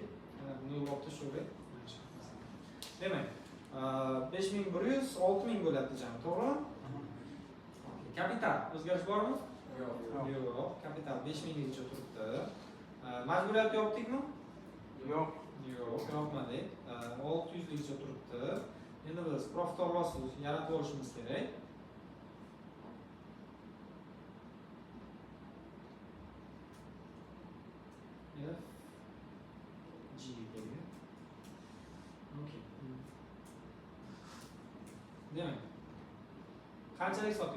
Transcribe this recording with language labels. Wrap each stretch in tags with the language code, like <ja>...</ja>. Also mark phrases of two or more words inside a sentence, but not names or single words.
<uz>Mana buni olib tashladik. Demak, 5100 6000 bo'lyapti jami, to'g'rimi? Kapital o'zgarish bormi? Yo'q. Kapital 5000 gacha turibdi. Majburiyat yopdikmi? Yo'q. Yo'q, yopmadik. 600 gacha turibdi. Endi biz</uz> <en>profit or loss</en> <uz>yaratib olishimiz kerak. F G kelgan. Okay. Demak, qanchalik sotdik?</uz>